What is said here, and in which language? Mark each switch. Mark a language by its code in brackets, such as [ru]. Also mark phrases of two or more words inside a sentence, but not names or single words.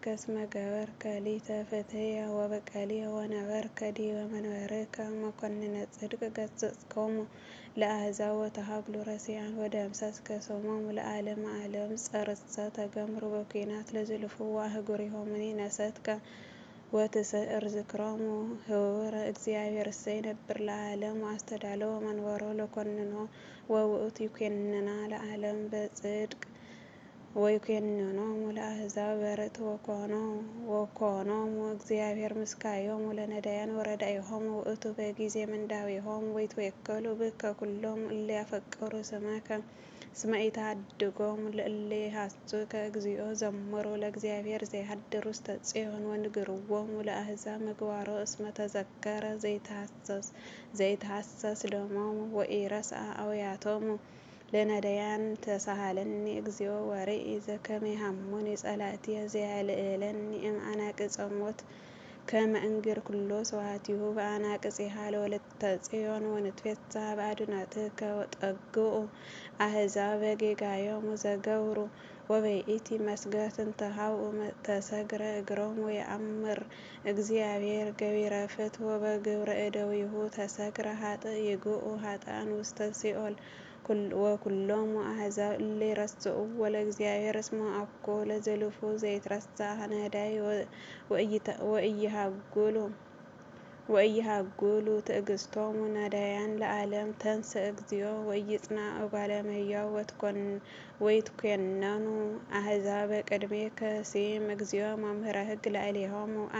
[gez] እስመ ገበርከ ሊተ ፍትሕየ ወበቀልየ ወነበርከ ዲበ መንበርከ መኰንነ ጽድቅ ገሰጽኮሙ ለአሕዛብ ወተሃግሉ ረሲዓን ወደምሰስከ ስሞሙ ለዓለመ ዓለም ጸርሰ ተገምሩ በኲናት ለዝልፉ አህጉሪሆሙኒ ነሰትከ ወትስዕር ዝክሮሙ ህቡረ እግዚአብሔር እሰ ይነብር ለዓለም ወአስተዳለወ መንበሮ ለኰንኖ ወውእቱ ይኰንና ለዓለም በጽድቅ ወይኰንኖሙ ለአሕዛብ በርትዕ ወኮኖሙ እግዚአብሔር ምስካዮሙ ለነዳያን ወረዳኢሆሙ ውእቱ በጊዜ ምንዳቤሆሙ ወይትዌከሉ ብከ ኩሎሙ እለ ያፈቅሩ ስመከ እስመ ኢተሃድጎሙ ለእለ ይሐስሱከ እግዚኦ ዘምሩ ለእግዚአብሔር ዘይሃድር ውስተ ጽዮን ወንግርዎሙ ለአሕዛብ ምግባሮ እስመ ተዘከረ ዘይትሐሰስ ደሞሙ ወኢረስአ አውያቶሙ ለነዳያን ተሳሃለኒ እግዚኦ ወርኢ ዘከመ ይሃሙኒ ጸላእትየ ዘያልዕለኒ እምአናቅጸ ሞት ከመ እንግር ኩሎ ስብሐቲሁ በአናቅጽሃ ለወለተ ጽዮን ወንትፌሳህ በአድኅኖትከ ወጠግኡ አሕዛብ በጌጋዮሙ ዘገብሩ ወበይእቲ መስገት እንተ ሀብኡ ተሰግረ እግሮሙ የአምር እግዚአብሔር ገቢረ ፍትሕ ወበግብረ እደዊሁ ተሰግረ ኃጥእ ይግኡ ኃጥኣን ውስተ ሲኦል ወኩሎሙ አሕዛብ እለ ይረስዑዎ ለእግዚአብሔር እስመ አኮ ለዝልፉ ዘይትረሳዕ ነዳይ ወኢይሃጉሉ ትዕግሥቶሙ ነዳያን ለዓለም ተንሥእ እግዚኦ ወኢይጽንዕ እጓለ እመሕያው ወይትኰነኑ አሕዛብ በቅድሜከ ሲም እግዚኦ መምህረ ሕግ ላዕሌሆሙ